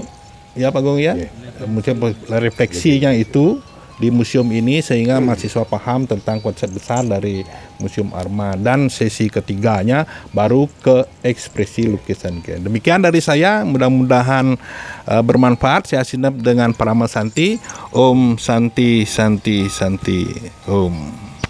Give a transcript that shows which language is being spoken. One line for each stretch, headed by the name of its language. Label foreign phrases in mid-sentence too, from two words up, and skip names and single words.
Indonesian: Ya Pak Gung ya, museum refleksinya itu di museum ini sehingga mahasiswa paham tentang konsep besar dari Museum Arma, dan sesi ketiganya baru ke ekspresi lukisan. Demikian dari saya, mudah-mudahan bermanfaat. Saya Sinep dengan Parama Santi.
Sanskrit: Om Santi Santi Santi Om.